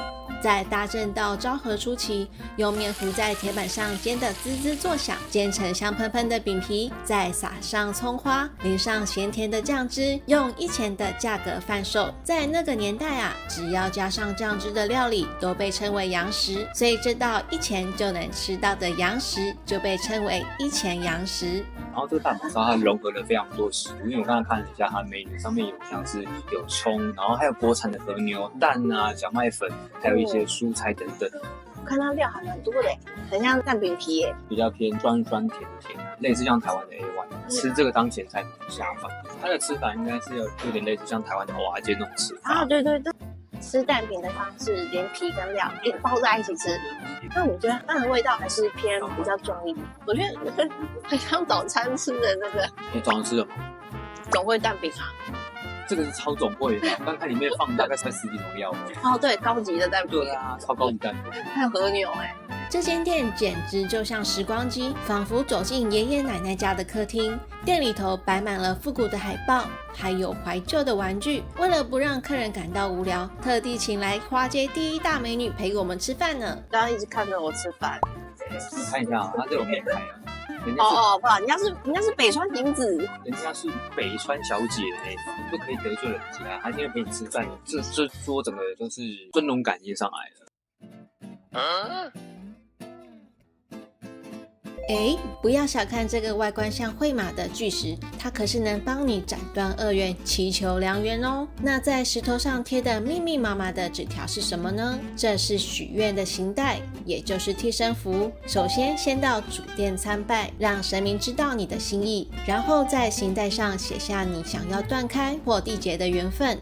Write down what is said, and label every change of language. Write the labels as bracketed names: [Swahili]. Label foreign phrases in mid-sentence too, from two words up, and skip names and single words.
[Chinese] 在大正到昭和初期，用面糊在鐵板上煎得滋滋作響，煎成香噴噴的餅皮，再撒上蔥花，淋上鹹甜的醬汁，用1錢的價格販售。在那個年代啊，只要加上醬汁的料理都被稱為洋食，所以這道1錢就能吃到的洋食就被稱為伊前洋食。然後這個大阪燒它融合了非常多食物，因為我剛剛看了一下它美女上面有像是有蔥，然後還有國產的和牛蛋啊、小麥粉，還有一些蔬菜等等。我看它料還蠻多的，很像蛋餅皮耶，比較偏酸酸甜甜，類似像台灣的 A1，吃這個當前菜下飯。它的吃法應該是有點類似像台灣的蚵仔煎那種吃法。啊，對對對。吃蛋餅的方式，連皮跟料包在一起吃，但我覺得它的味道還是偏比較重一點。我覺得很像早餐吃的那個。你早上吃的嗎？總會蛋餅啊。這個是超總會的，剛看裡面放大概才10幾種料。哦，對，高級的蛋餅。對啊，超高級蛋餅。還有和牛哎。這間店簡直就像時光機，仿佛走進爺爺奶奶家的客廳。店裡頭擺滿了復古的海報，還有懷舊的玩具。為了不讓客人感到無聊，特地請來花街第一大美女陪我們吃飯呢。刚刚一直看着我吃飯。你看一下啊，他这有面牌啊。不然人家是北川景子，人家是北川小姐不可以得罪人家。他今天陪你吃飯，这桌整個都是尊榮感已經上來了。不要小看這個外觀像繪馬的巨石，它可是能幫你斬斷惡緣，祈求良緣哦。那在石頭上貼的密密麻麻的紙條是什麼呢？這是許願的行帶，也就是替身符。首先到主殿參拜，讓神明知道你的心意，然後在行帶上寫下你想要斷開或締結的緣分。